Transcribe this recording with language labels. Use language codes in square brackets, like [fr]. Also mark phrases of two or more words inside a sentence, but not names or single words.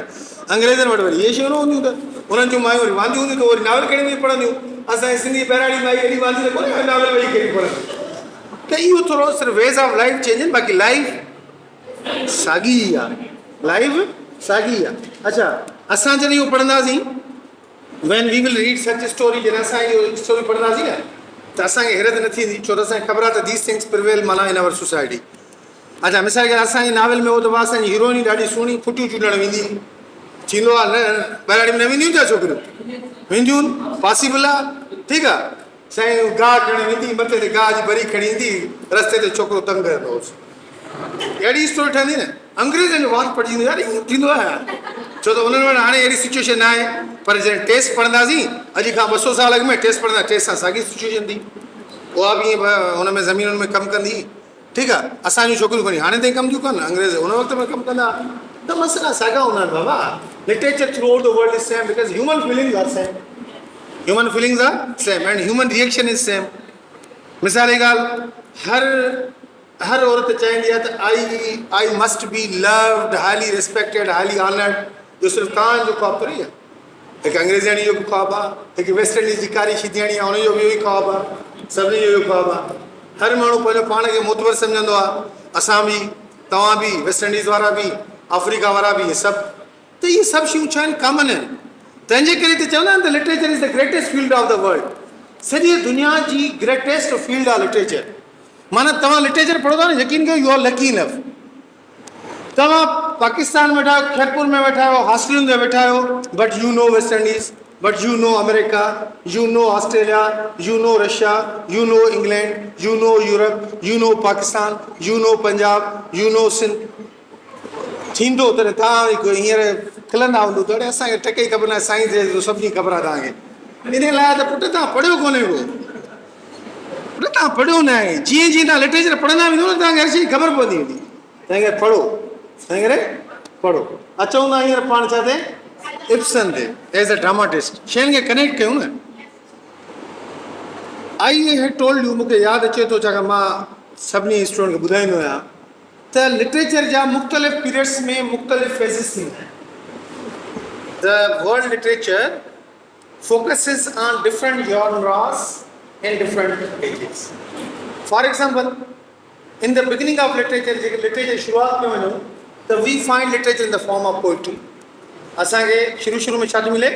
[sd] अंग्रेज़नि वटि वरी इहे शयूं न हूंदियूं, त उन्हनि जूं मायूं वरी वांदियूं हूंदियूं, त वरी नावल कहिड़ी वेही पढ़ंदियूं। असांजी सिंधी बहिराणी माई एॾी वांदी न कोन्हे, नावल वेही कहिड़ी पढ़ंदी। त इहो थोरो सिर्फ़ु [en] ways of life change [sd] आहिनि, बाक़ी लाइफ साॻी आहे। लाइफ साॻी आहे। अच्छा, असां जॾहिं इहो पढ़ंदासीं, [en] when we will read such a story, [sd] जॾहिं असां इहो स्टोरी पढ़ंदासीं न, त असांखे हैरत न थींदी, छो त असांखे ख़बर आहे त [en] these things prevail [sd] माना [en] in our society. [sd] अच्छा, मिसाल के असांजे नावल में हो त असांजी हीरोइनी ॾाढी सुहिणी फुटियूं चूंडणु वेंदी, थींदो आहे न। बहिराणी में न वेंदियूं छा छोकिरियूं? वेंदियूं, पॉसिबल आहे। ठीकु आहे, साईं गाह खणी वेंदी, मथे ते गाह जी बरी खणी ईंदी, रस्ते ते छोकिरो तंग रहंदो हुउसि। अहिड़ी स्टोरी ठहंदी न। अंग्रेज़नि जो वाक पढ़जी यार, ईअं थींदो आहे, छो त उन्हनि वटि हाणे अहिड़ी सिचुएशन न आहे। पर जॾहिं टेस्ट पढ़ंदासीं, अॼु खां 200 साल अॻु में टेस्ट पढ़ंदा, टेस्ट सां साॻी सिचुएशन थी। उहा बि ईअं हुन में ज़मीनुनि में कमु कंदी। ठीकु आहे, असांजूं छोकिरियूं खणी हाणे ताईं कमु थियूं कनि, अंग्रेज़ हुन वक़्त में कमु कंदा। त मसइला साॻा हूंदा आहिनि बाबा। [en] literature throughout the world is same, because human feelings are same. human feelings are same and human reaction is same. [sd] मिसाल जी ॻाल्हि, हर औरत चाहींदी आहे त [en] I must be loved, highly respected, highly honoured. [sd] इहो सिर्फ़ु तव्हांजो ख़्वाबु थोरी आहे। हिकु अंग्रेज़ाणी जो बि ख़्वाबु आहे, हिकु वेस्ट इंडीज़ जी कारी शीतियाणी आहे, हुनजो बि इहो ई ख़्वाबु आहे, सभिनी जो इहो ख़्वाबु आहे। हर माण्हू पंहिंजो पाण खे मोतबर सम्झंदो आहे। असां बि, तव्हां बि, वेस्ट इंडीज़ वारा बि, अफ्रीका वारा बि, इहे सभु। त इहे सभु शयूं छा आहिनि? कॉमन आहिनि। तंहिंजे करे त चवंदा आहिनि त [en] literature is the greatest field of the world. [sd] सॼी दुनिया जी [en] greatest field [sd] आहे लिटरेचर। माना तव्हां लिटरेचर पढ़ो था न, यकीन कयो, [en] you are lucky enough. [sd] तव्हां पाकिस्तान में वेठा आहियो, खैरपुर में वेठा आहियो, हॉस्टलुनि में वेठा आहियो, [en] but you know West Indies, but you know America, you know Australia, you know Russia, you know England, you know Europe, you know Pakistan, you know Punjab, you know Sindh. [sd] थींदो तॾहिं तव्हां हींअर खिलंदा हूंदो, त असांखे टके ई ख़बर न आहे, साईं जे सभिनी ख़बर आहे तव्हांखे। इन लाइ त पुटु तव्हां पढ़ियो कोन्हे को, पुटु तव्हां पढ़ियो न आहे। जीअं जीअं तव्हां लिटरेचर पढ़ंदा वेंदो न, तव्हांखे हर शइ ख़बर पवंदी वेंदी। तंहिं करे पढ़ो, तंहिं करे पढ़ो। अचूं था हींअर पाण छा ते, इब्सन ते, [en] as a dramatist. [sd] शयुनि खे कनेक्ट कयूं न। [en] I had told you, [sd] मूंखे यादि अचे थो छाकाणि मां सभिनी स्टूडेंट खे ॿुधाईंदो आहियां त लिटरेचर जा मुख़्तलिफ़ पीरियड्स में मुख़्तलिफ़ फेज़िस थींदा आहिनि. [en] the world literature focuses on different genres in different ages. For example, in the beginning of literature, literature [sd] शुरुआत में वञो त [en] we find literature in the form of poetry. [sd] असांखे शुरू में छा थी मिले?